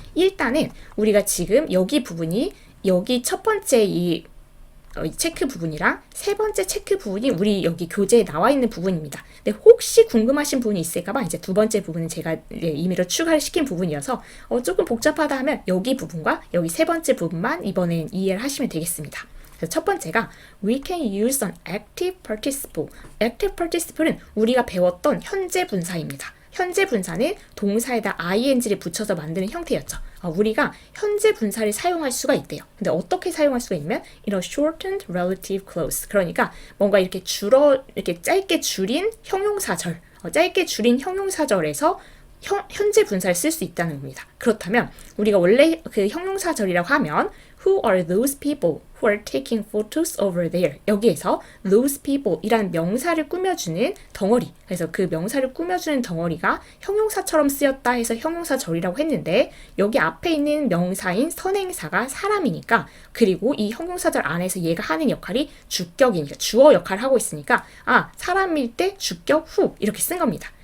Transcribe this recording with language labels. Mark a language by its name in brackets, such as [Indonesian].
[Korean] 일단은 우리가 지금 여기 부분이 여기 첫 번째 이 체크 부분이랑 세 번째 체크 부분이 우리 여기 교재에 나와 있는 부분입니다. 근데 혹시 궁금하신 부분이 있을까봐 이제 두 번째 부분은 제가 임의로 추가를 시킨 부분이어서 조금 복잡하다 하면 여기 부분과 여기 세 번째 부분만 이번엔 이해를 하시면 되겠습니다. 그래서 첫 번째가 [English] We can use an active participle. [Korean] active participle은 우리가 배웠던 현재 분사입니다. 현재 분사는 동사에다 ing를 붙여서 만드는 형태였죠. 우리가 현재 분사를 사용할 수가 있대요. 근데 어떻게 사용할 수가 있냐면 이런 [English] shortened relative clause. [Korean] 그러니까 뭔가 이렇게 이렇게 짧게 줄인 형용사절. 짧게 줄인 형용사절에서 현재 분사를 쓸 수 있다는 겁니다. 그렇다면 우리가 원래 그 형용사절이라고 하면 [English] Who are those people who are taking photos over there? [Korean] 여기에서 [English] those people [Korean] 이라는 명사를 꾸며주는 덩어리. 그래서 그 명사를 꾸며주는 덩어리가 형용사처럼 쓰였다 해서 형용사절이라고 했는데 여기 앞에 있는 명사인 선행사가 사람이니까 그리고 이 형용사절 안에서 얘가 하는 역할이 주격이니까 주어 역할을 하고 있으니까 사람일 때 주격 후 이렇게 쓴 겁니다.